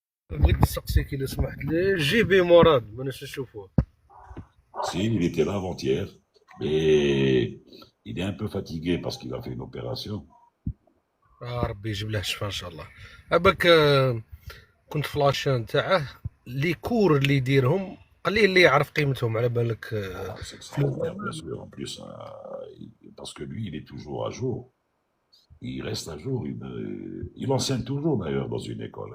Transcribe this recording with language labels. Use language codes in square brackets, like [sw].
[ar] بغيت نسقسيك الا سمحت لي جي بي مراد ما نشوفوه. [fr] Si, il était là avant-hier, mais il est un peu fatigué parce qu'il a fait une opération. [ar] ربي يجيب له الشفاء ان شاء الله. عباك كنت في لاشين تاعه لي كور اللي يديرهم قليل اللي يعرف قيمتهم على بالك [fr] Ah, c'est extraordinaire, bien sûr. En plus, parce que lui, il est toujours à jour. Il reste à jour. Il enseigne toujours, d'ailleurs, dans une école.